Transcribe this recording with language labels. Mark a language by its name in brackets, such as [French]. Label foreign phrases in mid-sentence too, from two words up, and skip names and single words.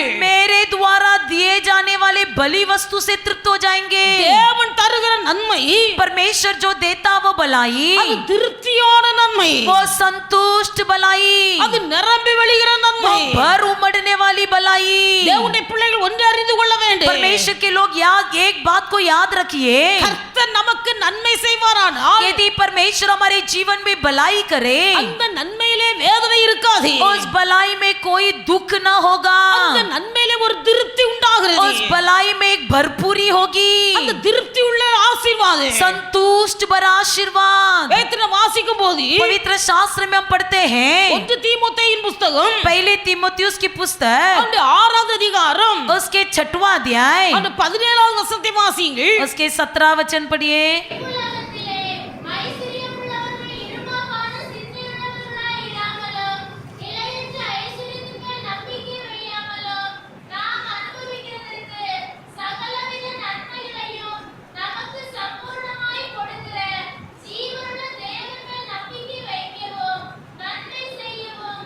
[Hindi] मेरे द्वारा दिए जाने वाले बलि वस्तु से तृप्त हो जाएंगे. [Tamil] தேவன் தருகிற நன்மை [Hindi] परमेश्वर जो देता वो भलाई, [Tamil] அது திருப்தியான நன்மை. [Hindi] वो संतुष्ट भलाई, [Tamil] அது நிரம்பி வழிகிற [Hindi] वो [Tamil] நன்மை. [Hindi] भर उमड़ने वाली भलाई. [Tamil] தேவனுடைய பிள்ளைகள் ஒன்று அறிந்து கொள்ள வேண்டும். [Hindi] परमेश्वर के लोग याद एक बात को याद रखिए, [Tamil] கர்த்தர் நமக்கு நன்மை செய்வாரானால் [Hindi] यदि परमेश्वर हमारे जीवन में भलाई करे, [Tamil] அந்த நன்மையிலே வேதனை இருக்காது. [Hindi] उस भलाई में कोई दुख न होगा. [Tamil] அந்த நன்மையிலே ஒரு திருப்தி உண்டாகிறது. [Hindi] उस भलाई में एक भरपूरी होगी. [Tamil] அந்த திருப்தி உள்ள ஆசீர்வாதம் [Hindi] संतुष्ट भरा आशीर्वाद. [Tamil] வேதத்தில் வாசிக்கும் போது [Hindi] पवित्र शास्त्र में हम पढ़ते हैं, [Tamil] 1 தீமோத்தேயின் புத்தகம் [Hindi] पहले तीमुथियुस की पुस्तक [Tamil] அந்த 6வது அதிகாரம் [Hindi] उसके 6वां अध्याय [Tamil] அந்த 17வது வசனத்தை வாசியுங்கள். [Hindi] उसके 17 वचन पढ़िए. [Tamil] உலகத்திலே ஐஸ்வரியமுள்ளவர்கள் இருமாப்பான சிந்தையுள்ளவர்களாய் இராமலும், நிலையற்ற ஐஸ்வரியத்துக்கு நம்பிக்கை வையாமலும், நாம் அனுபவிக்கிறதற்கு சகலவித நன்மைகளையும் நமக்கு சம்பூர்ணமாய் கொடுக்கிற ஜீவனுள்ள தேவன் மேல் நம்பிக்கை வைக்கவும், நன்மை செய்யவும்